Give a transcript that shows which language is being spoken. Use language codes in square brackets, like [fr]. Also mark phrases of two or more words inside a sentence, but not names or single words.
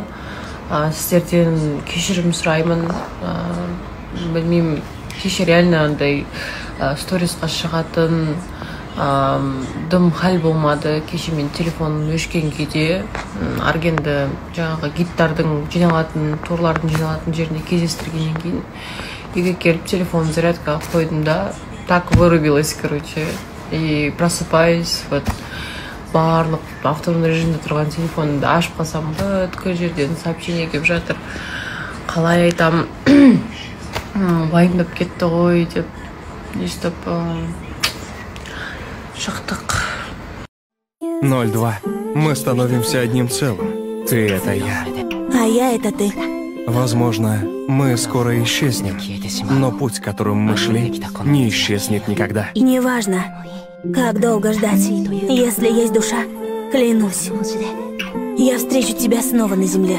[kk] Сіздерден кешірім сұраймын. Білмеймін, кеше реально андай сторисқа шығатын дым хал болмады. Кеше мен телефоным өшкен кезде Аргенді жаңағы гидтардың жиналатын, торлардың жиналатын жеріне кездестіргеннен кейін үйге келіп телефонын зарядкаға қойдым да, [ru] так вырубилась, короче. И просыпаюсь, вот [kk] барлық автономды режимде тұрған телефонымды ашып қалсам, бүткіл жерден сообщение келіп жатыр. Қалай айтам, уайымдап кетті ғой деп, естіп шықтық. 02. [ru] Мы становимся одним целым. Ты — это я. А я — это ты. Возможно, мы скоро исчезнем, но путь, которым мы шли, не исчезнет никогда. И неважно, как долго ждать, если есть душа, клянусь, я встречу тебя снова на земле.